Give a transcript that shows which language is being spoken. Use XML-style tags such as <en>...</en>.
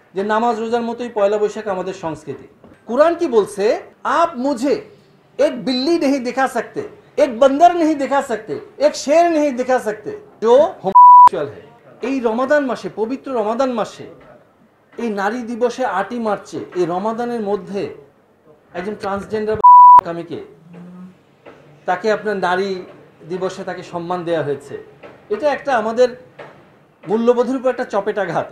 <bn>যে নামাজ রোজার মতোই পয়লা বৈশাখ আমাদের সংস্কৃতি। কুরআন কি বলছে?</bn> <hi>आप मुझे एक बिल्ली नहीं दिखा सकते, एक बंदर नहीं दिखा सकते, एक शेर नहीं दिखा सकते जो होमोसेक्सुअल है।</hi> <bn>এই রমাদান মাসে, পবিত্র রমাদান মাসে, এই নারী দিবসে 8ই মার্চে, এই রমাদানের মধ্যে একজন ট্রান্সজেন্ডার কামিকে তাকে আপনার নারী দিবসে তাকে সম্মান দেওয়া হয়েছে। এটা একটা আমাদের মূল্যবোধের উপর একটা চপেটাঘাত।</bn>